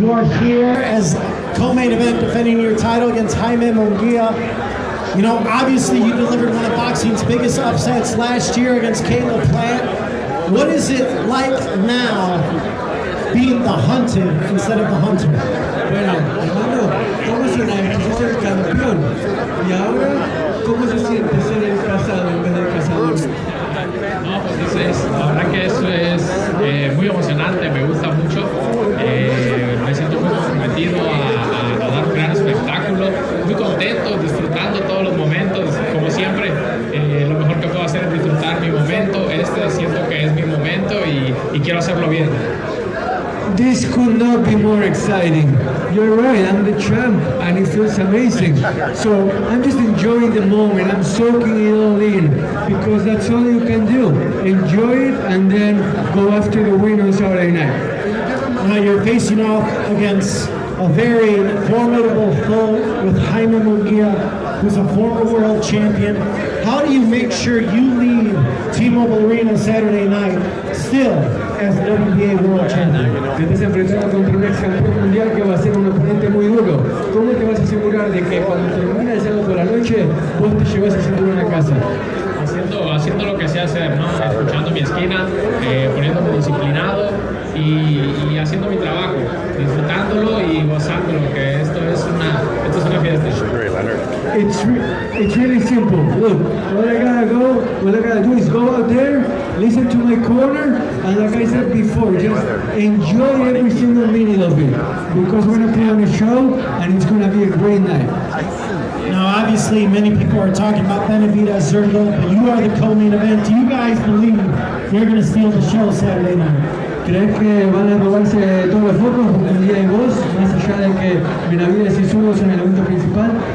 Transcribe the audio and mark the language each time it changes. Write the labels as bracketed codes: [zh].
[en] You are here as co-main event defending your title against Jaime Munguia. You know, obviously you delivered one of boxing's biggest upsets last year against Caleb Plant. What is it like now being the hunted instead of the hunter? [es] Bueno, Armando, ¿cómo será ser campeón? Y ahora, ¿cómo se siente ser el casado en vez del cazador? No, pues la verdad que eso es muy emocionante, me gusta mucho, me siento muy comprometido a dar un gran espectáculo, muy contento, disfrutando todos los momentos, como siempre, lo mejor que puedo hacer es disfrutar mi momento, siento que es mi momento y quiero hacerlo bien. [en] This could not be more exciting. You're right, I'm the champ and it feels amazing. So I'm just enjoying the moment, I'm soaking it all in because that's all you can do. Enjoy it and then go after the win on Saturday night. Now you're facing off against a very formidable foe with Jaime Munguia, who's a former world champion. How do you make sure you leave T-Mobile Arena Saturday night still as WBA world champion? [es] Te estás enfrentando contra un ex campeón mundial que va a ser un oponente muy duro. ¿Cómo te vas a asegurar de que cuando termine el sábado por la noche vos te llevas ese cinturón a casa? Haciendo lo que sé hacer, ¿no? Escuchando mi esquina, poniéndome disciplinado y haciendo mi trabajo, disfrutándolo y gozándolo, que esto es una fiesta. [en] It's really simple. Look, what I gotta do is go out there, listen to my corner, and like I said before, just enjoy every single minute of it. Because we're gonna put on a show and it's gonna be a great night. Now, obviously, many people are talking about Benavidez, Zergo, but you are the co-main event. Do you guys believe you're going to steal the show Saturday night? [es] ¿Crees que van a robarse todos los focos un día y vos, más allá de que Benavidez y Zurdo son el evento principal?